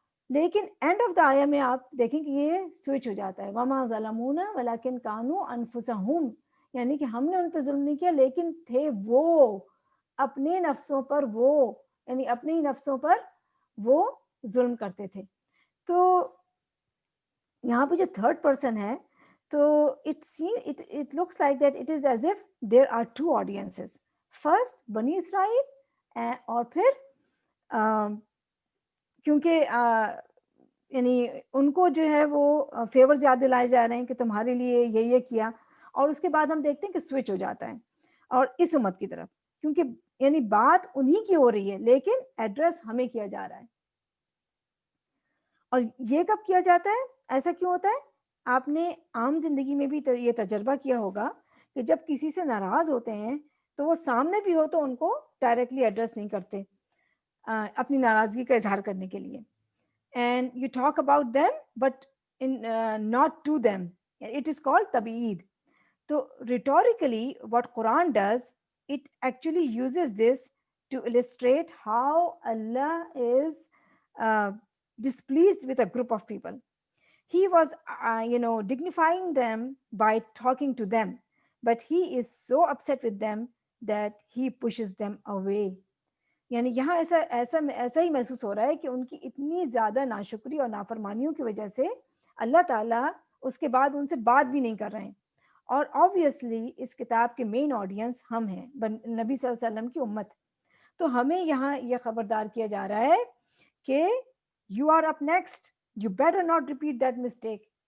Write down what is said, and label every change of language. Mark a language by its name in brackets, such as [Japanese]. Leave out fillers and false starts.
[Urdu] لیکن and of the آیا میں آپ دیکھیں کہ یہ سوئچ ہو جاتا ہے، [Arabic] وما ظلمونا ولکن کانوا انفسہم، [Urdu] یعنی کہ ہم نے ان پہ ظلم نہیں کیا لیکن تھے وہ اپنے نفسوں پر، وہ یعنی اپنے ہی نفسوں پر وہ ظلم کرتے تھے. تو یہاں پہ جو تھرڈ پرسن ہے تو [English] it looks like that it is as if there are two audiences. [Urdu] First بنی اسرائیل، اور پھر کیونکہ یعنی ان کو جو ہے وہ فیورز یاد دلائے جا رہے ہیں کہ تمہارے لیے یہ کیا، اور اس کے بعد ہم دیکھتے ہیں کہ سوئچ ہو جاتا ہے اور اس امت کی طرف، کیونکہ یعنی بات انہی کی ہو رہی ہے لیکن ایڈریس ہمیں کیا جا رہا ہے. اور یہ کب کیا جاتا ہے؟ ایسا کیوں ہوتا ہے؟ آپ نے عام زندگی میں بھی یہ تجربہ کیا ہوگا کہ جب کسی سے ناراض ہوتے ہیں تو وہ سامنے بھی ہو تو ان کو ڈائریکٹلی ایڈریس نہیں کرتے اپنی ناراضگی کا اظہار کرنے کے لیے. [English] And you talk about them but not to them, it is called تبعید. تو rhetorically what قرآن does, it actually uses this to illustrate how Allah is displeased with a group of people. He was dignifying them by talking to them, but he is so upset with them that he pushes them away. [Urdu] یعنی یہاں ایسا ہی محسوس ہو رہا ہے کہ ان کی اتنی زیادہ ناشکری اور نافرمانیوں کی وجہ سے اللہ تعالیٰ اس کے بعد ان سے بات بھی نہیں کر رہے ہیں. اور obviously اس کتاب کے مین آڈینس ہم ہیں، نبی صلی اللہ علیہ وسلم کی امت. تو ہمیں یہاں یہ خبردار کیا جا رہا ہے کہ [English] you are up next, you better not repeat that mistake.